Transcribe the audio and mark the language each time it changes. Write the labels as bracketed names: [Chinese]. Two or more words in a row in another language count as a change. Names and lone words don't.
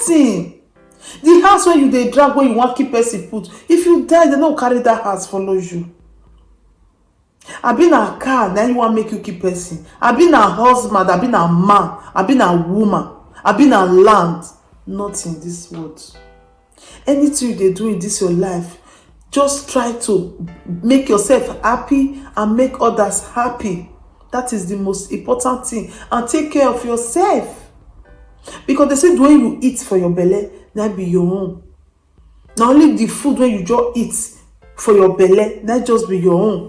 [Nigerian Pidgin] The house where you dey drag, when you want keep person put, if you die, they no carry that house follow you. Abi na car na you want make you keep person, abi na husband, abi na man, abi na woman, abi na land. Nothing this world. Anything you dey do in this your life, just try to make yourself happy and make others happy. That is the most important thing. And take care of yourself, because they say when you eat for your belly, that be your own. Not only the food when you just eat for your belly, that just be your own.